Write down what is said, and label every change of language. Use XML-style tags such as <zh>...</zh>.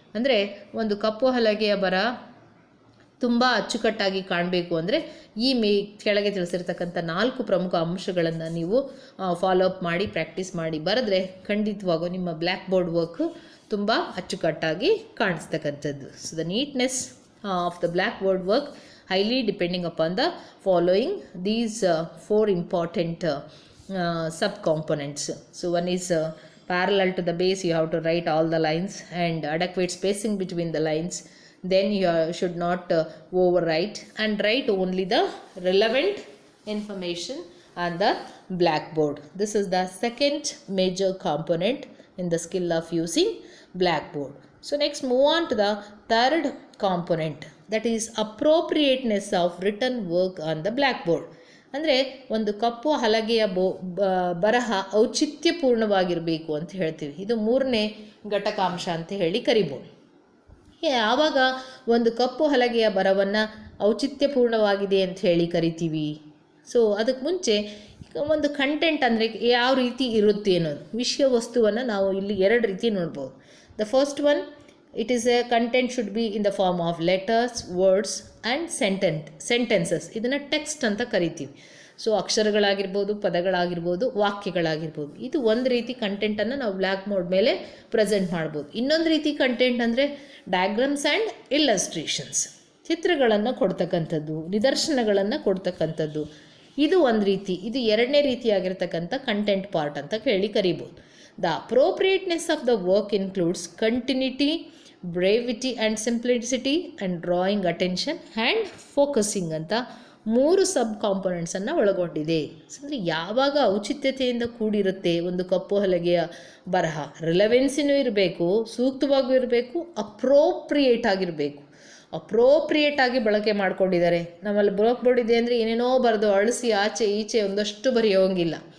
<kn>ಅಂದರೆ ಒಂದು ಕಪ್ಪು ಹಲಗೆಯ ಬರಹ ತುಂಬ ಅಚ್ಚುಕಟ್ಟಾಗಿ ಕಾಣಬೇಕು ಅಂದರೆ ಈ ಕೆಳಗೆ ತಿಳಿಸಿರ್ತಕ್ಕಂಥ 4 ಪ್ರಮುಖ ಅಂಶಗಳನ್ನು ನೀವು ಫಾಲೋ ಅಪ್ ಮಾಡಿ ಪ್ರಾಕ್ಟೀಸ್ ಮಾಡಿ ಬರೆದ್ರೆ ಖಂಡಿತವಾಗೂ ನಿಮ್ಮ ಬ್ಲ್ಯಾಕ್ ಬೋರ್ಡ್ ವರ್ಕು ತುಂಬ ಅಚ್ಚುಕಟ್ಟಾಗಿ ಕಾಣಿಸ್ತಕ್ಕಂಥದ್ದು.</kn> <en>So the neatness of the blackboard work highly depending upon the following these 4 important subcomponents. So one is parallel to the base, you have to write all the lines and adequate spacing between the lines. Then you should not overwrite and write only the relevant information on the blackboard. This is the second major component in the skill of using blackboard. So next move on to the third component, that is appropriateness of written work on the blackboard.</en> <kn>ಅಂದರೆ ಒಂದು ಕಪ್ಪು ಹಲಗೆಯ ಬರಹ ಔಚಿತ್ಯಪೂರ್ಣವಾಗಿರಬೇಕು ಅಂತ ಹೇಳ್ತೀವಿ. ಇದು 3ನೇ ಘಟಕಾಂಶ ಅಂತ ಹೇಳಿ ಕರಿಬೋದು. ಆವಾಗ ಒಂದು ಕಪ್ಪು ಹಲಗೆಯ ಬರಹವನ್ನು ಔಚಿತ್ಯಪೂರ್ಣವಾಗಿದೆ ಅಂತ ಹೇಳಿ ಕರಿತೀವಿ. ಸೊ ಅದಕ್ಕೆ ಮುಂಚೆ ಒಂದು ಕಂಟೆಂಟ್ ಅಂದರೆ ಯಾವ ರೀತಿ ಇರುತ್ತೆ ಅನ್ನೋದು, ವಿಷಯ ವಸ್ತುವನ್ನು ನಾವು ಇಲ್ಲಿ 2 ರೀತಿ ನೋಡ್ಬೋದು.</kn> <en>The first one, it is a content should be in the form of letters, words and sentences.</en> <kn>ಇದನ್ನು ಟೆಕ್ಸ್ಟ್ ಅಂತ ಕರಿತೀವಿ. ಸೊ ಅಕ್ಷರಗಳಾಗಿರ್ಬೋದು, ಪದಗಳಾಗಿರ್ಬೋದು, ವಾಕ್ಯಗಳಾಗಿರ್ಬೋದು. ಇದು ಒಂದು ರೀತಿ ಕಂಟೆಂಟನ್ನು ನಾವು ಬ್ಲ್ಯಾಕ್ ಬೋರ್ಡ್ ಮೇಲೆ ಪ್ರೆಸೆಂಟ್ ಮಾಡ್ಬೋದು. ಇನ್ನೊಂದು ರೀತಿ ಕಂಟೆಂಟ್ ಅಂದರೆ ಡಯಾಗ್ರಾಮ್ಸ್ ಆ್ಯಂಡ್ ಇಲ್ಲಸ್ಟ್ರೇಷನ್ಸ್, ಚಿತ್ರಗಳನ್ನು ಕೊಡ್ತಕ್ಕಂಥದ್ದು, ನಿದರ್ಶನಗಳನ್ನು ಕೊಡ್ತಕ್ಕಂಥದ್ದು. ಇದು ಒಂದು ರೀತಿ. ಇದು 2ನೇ ರೀತಿಯಾಗಿರ್ತಕ್ಕಂಥ ಕಂಟೆಂಟ್ ಪಾರ್ಟ್ ಅಂತ ಹೇಳಿ ಕರಿಬೋದು.</kn> <en>The appropriateness of the work includes continuity, brevity and simplicity and drawing attention and focusing ಅಂತ</en> <kn>3 ಸಬ್ ಕಾಂಪೊನೆಂಟ್ಸನ್ನು ಒಳಗೊಂಡಿದೆ. ಅಂದರೆ ಯಾವಾಗ ಔಚಿತ್ಯತೆಯಿಂದ ಕೂಡಿರುತ್ತೆ ಒಂದು ಕಪ್ಪು ಹಲಗೆಯ ಬರಹ, ರಿಲೆವೆನ್ಸಿನೂ ಇರಬೇಕು, ಸೂಕ್ತವಾಗೂ ಇರಬೇಕು, ಅಪ್ರೋಪ್ರಿಯೇಟ್ ಆಗಿರಬೇಕು. ಅಪ್ರೋಪ್ರಿಯೇಟ್ ಆಗಿ ಬಳಕೆ ಮಾಡ್ಕೊಂಡಿದ್ದಾರೆ. ನಮ್ಮಲ್ಲಿ ಬ್ಲಾಕ್ ಬೋರ್ಡ್ ಇದೆ ಅಂದರೆ ಏನೇನೋ ಬರೆದು ಅಳಿಸಿ ಆಚೆ ಈಚೆ ಒಂದಷ್ಟು ಬರೆಯೋಂಗಿಲ್ಲ.</kn>